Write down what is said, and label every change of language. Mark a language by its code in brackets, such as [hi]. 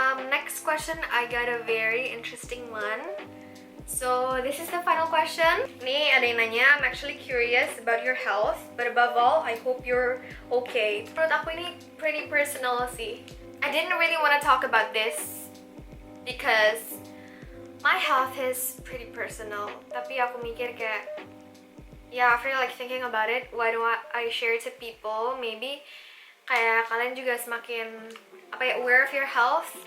[en] Next question, I got a very interesting one. So this is the final question. [id] Nih ada yang nanya, [en] I'm actually curious about your health, but above all, I hope you're okay. [id] Menurut aku ini [en] pretty personal [id] sih. [en] I didn't really want to talk about this because my health is pretty personal. [id] Tapi aku mikir kayak, [en] yeah, after like thinking about it, why don't I share it to people? Maybe [id] kayak kalian juga semakin [en] aware of your health.